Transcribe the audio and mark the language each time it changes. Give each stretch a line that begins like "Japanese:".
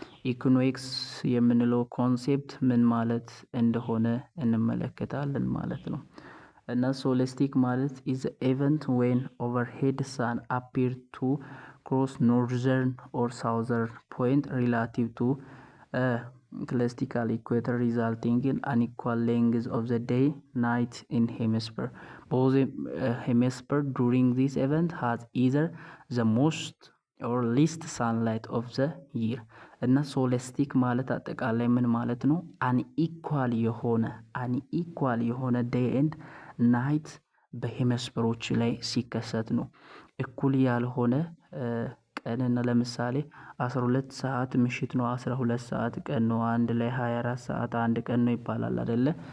Amharic: ኢኩኖክስ የምንለው ኮንሴፕት ምን ማለት እንደሆነ እንመለከታለን ማለት ነው። እና ሶለስቲክ ማለት
English: is the event when overhead sun appear to cross northern or southern point relative to classical equator, resulting in unequal length of the day night in hemisphere. Both hemisphere during this event has either the most or least sunlight of the year.
Amharic: እና ሶለስቲክ ማለት አጠቃላይ ምን ማለት ነው? አንኢኳል የሆነ ዴይ ኤንድ ናይት በሄመስፈሮች ላይ ሲከሰት ነው። እኩል ያልሆነ ቀንና ለምሳሌ 12 ሰዓት ምሽት ነው፣ 12 ሰዓት ቀን ነው፣ አንድ ላይ 24 ሰዓት አንድ ቀን ነው ይባላል አይደለ?